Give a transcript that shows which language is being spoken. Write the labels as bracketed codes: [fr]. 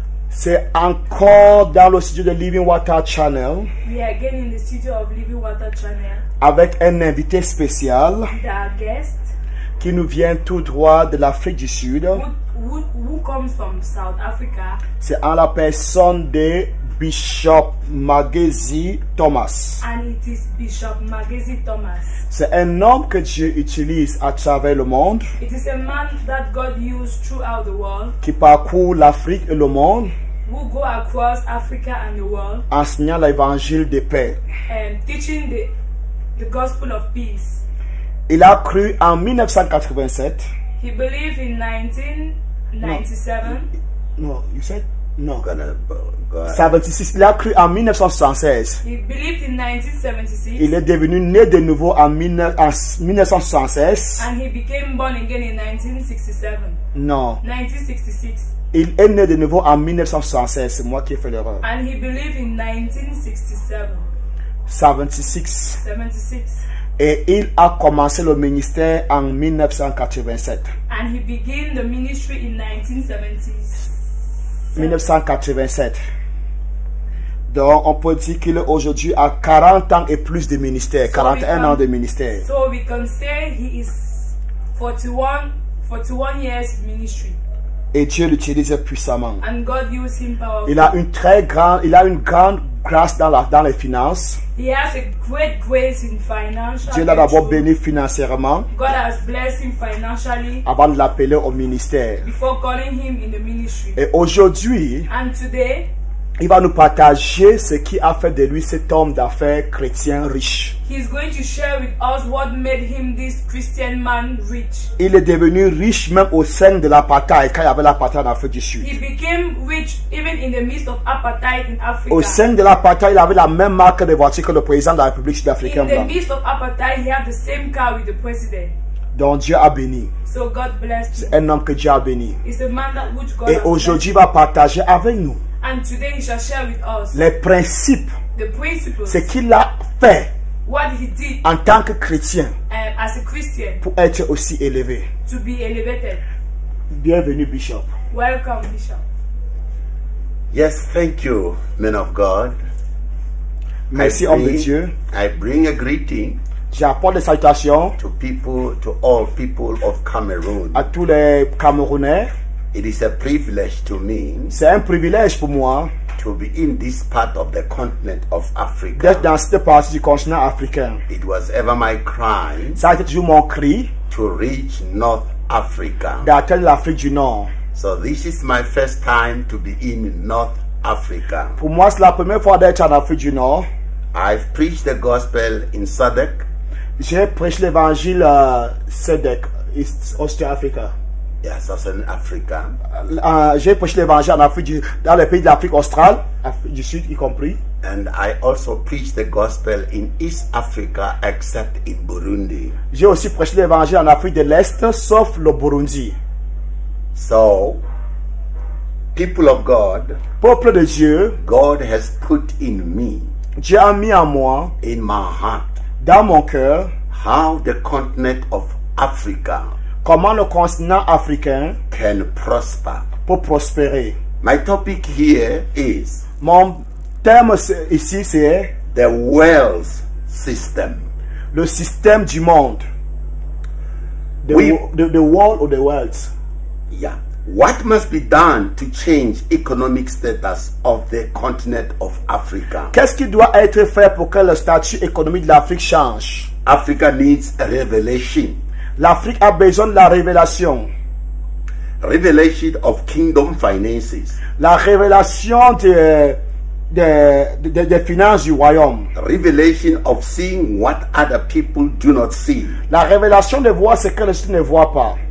[fr] C'est encore dans le studio de Living Water Channel. [en] We are again in the studio of Living Water Channel [fr] Avec un invité spécial [en] with our guest [fr] qui nous vient tout droit de l'Afrique du Sud. [en] who comes from South Africa. [fr] C'est en la personne de Bishop Magezi Thomas. [en] And it is Bishop Magezi Thomas. [fr] C'est un homme que Dieu utilise à travers le monde, [en] It is a man that God used throughout the world, [fr] qui parcourt l'Afrique et le monde, [en] who go across Africa and the world, [fr] enseignant l'évangile de paix. [en] and teaching the gospel of peace. [fr] Il a cru en 1987. [en] He believed in 1997. No, you said? No. Go ahead. [fr] 76. Il a cru en 1976. [en] He believed in 1976. [fr] Il est devenu né de nouveau en 1976. [en] And he became born again in 1967. [fr] Non. 1966. Il est né de nouveau en 1976. C'est moi qui ai fait l'erreur. [en] And he believed in 1967. 76. 76. [fr] Et il a commencé le ministère en 1987. [en] And he began the ministry in 1970s. 1987. [fr] Donc, on peut dire qu'il est aujourd'hui à 40 ans et plus de ministère. 41 ans de ministère. [en] So we can say he is 41 years ministry. [fr] Et Dieu l'utilise puissamment. [en] And God used him powerfully. [fr] Il a une grande grâce dans les finances. [en] He has a great grace in financial. [fr] Dieu l'a d'abord [en] breakthrough. [fr] béni financièrement [en] God has blessed him financially [fr] avant de l'appeler au ministère. [en] before calling him in the ministry. [fr] Et aujourd'hui, [en] And today, [fr] il va nous partager ce qui a fait de lui cet homme d'affaires chrétien riche. [en] he's going to share with us what made him this Christian man rich. [fr] Il est devenu riche même au sein de l'apartheid, quand il y avait l'apartheid en Afrique du Sud. [en] He became rich even in the midst of apartheid in Africa. [fr] Au sein de l'apartheid, il avait la même marque de voiture que le président de la République sud-africaine [en] In the [fr] blanc. [en] midst of apartheid, he had the same car with the president. [fr] Donc Dieu a béni. [en] So God blessed him. [fr] C'est un homme que Dieu a béni. [en] He's a man that which God [fr] Et [en] has [fr] aujourd'hui, il [en] blessed. [fr] va partager avec nous [en] And today he shall share with us [fr] les principes, [en] the principles, [fr] ce qu'il a fait [en] what he did [fr] en tant que chrétien [en] as a Christian [fr] pour être aussi élevé. [en] to be elevated. [fr] Bienvenue, Bishop. [en] Welcome, Bishop. Yes, thank you, men of God. [fr] Merci, homme de Dieu. [en] I bring a greeting [fr] J'apporte des salutations [en] to all people of Cameroon. [fr] à tous les Camerounais. [en] It is a privilege to me [fr] C'est un privilège pour moi [en] to be in this part of the continent of [fr] d'être [en] Africa. [fr] dans cette partie du continent africain. [en] It was ever my cry [fr] Ça a été toujours mon cri [en] to reach North Africa. [fr] d'atteindre l'Afrique du Nord. [en] So this is my first time to be in North Africa. [fr] Pour moi, c'est la première fois d'être en Afrique du Nord. [en] I've preached the gospel in SADC. [fr] J'ai prêché l'évangile SADC, East Africa. [en] Yes, Southern Africa. [fr] J'ai prêché l'évangile en Afrique dans les pays de l'Afrique australe, Afrique du Sud y compris. [en] And I also preach the gospel in East Africa except in Burundi. [fr] J'ai aussi prêché l'évangile en Afrique de l'Est, sauf le Burundi. [en] So, people of God, [fr] Peuple de Dieu, [en] God has put in me, [fr] Dieu a mis en moi, [en] in my heart, [fr] dans mon cœur, [en] how the continent of Africa [fr] comment le continent africain [en] can prosper. [fr] peut prospérer. [en] My topic here is [fr] Mon thème ici, c'est [en] the wealth system. [fr] le système du monde. [en] The world or the world. Yeah. What must be done to change economic status of the continent of Africa? [fr] Qu'est-ce qui doit être fait pour que le statut économique de l'Afrique change? [en] Africa needs a revelation. [fr] L'Afrique a besoin de la révélation. [en] Revelation of kingdom finances. [fr] La révélation des finances du royaume. [en] Revelation of seeing what other people do not see. [fr] La révélation de voir ce que les autres ne voient pas.